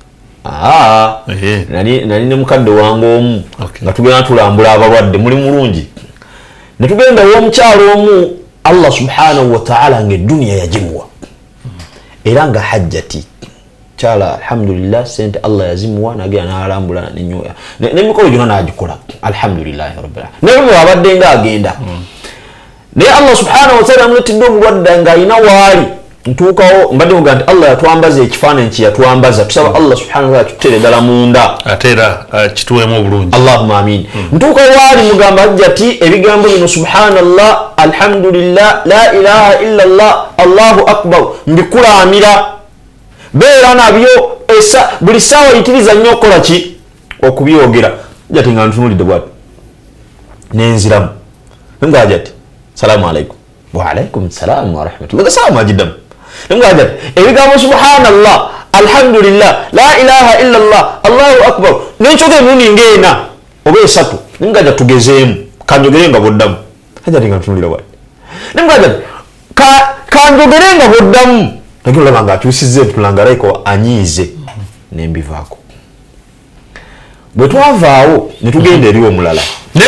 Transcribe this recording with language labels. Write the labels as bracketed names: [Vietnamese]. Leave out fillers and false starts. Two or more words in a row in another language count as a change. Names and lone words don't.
[Ganda] Nali ne mukadde wange omu nga tugenda tulambula abalwadde muli mulungi. Ne tugenda ew'omukyalo omu [Arabic] الله سبحانه وتعالى [Ganda] ng'edduniya yagimuwa era nga hajjati chala alhamdulillah sente Allah yazimuwa nagenda n'alambula n'emikolo gyonna n'agikola [Arabic] الحمد لله رب العالمين. [Ganda] Naye abadde nga agenda naye [Arabic] الله سبحانه وتعالى [Ganda] amuletedde omulwadde nga alina waali ntuukawo mbadde muga nti Allah yatwambaza ekifaananyi kye yatwambaza tusaba [Arabic] الله سبحانه وتعالى [Ganda] tutere ddala munda ate era kituweemu obulungi. [Arabic] اللهم آمين. [Ganda] Ntuuka waali mugamba ajjati ebigambo bino [Arabic] سبحان الله الحمد لله لا إله إلا الله الله أكبر [Ganda] mbikulamira beera nabyo buli ssaawa yitiriza nnyo okukola ki okubyogera. Jati nga ntunulidde bwati nenziramu nga jati [Arabic] سلام عليكم وعليكم السلام ورحمة الله [Ganda] salamu ajiddamu nga jati ebigambo [Arabic] سبحان الله الحمد لله لا إله إلا الله الله أكبر [Ganda] nenkyogera emirundi ng'ena oba esatu nga jati tugezeemu kanjogere nga bwoddamu. Jati nga ntunulira bwati nga jati kanjogere nga bwoddamu nagenda olaba nga akyusizza tulangalayiko anyiize nembivaako. Bwe twavaawo ne tugenda eri omulala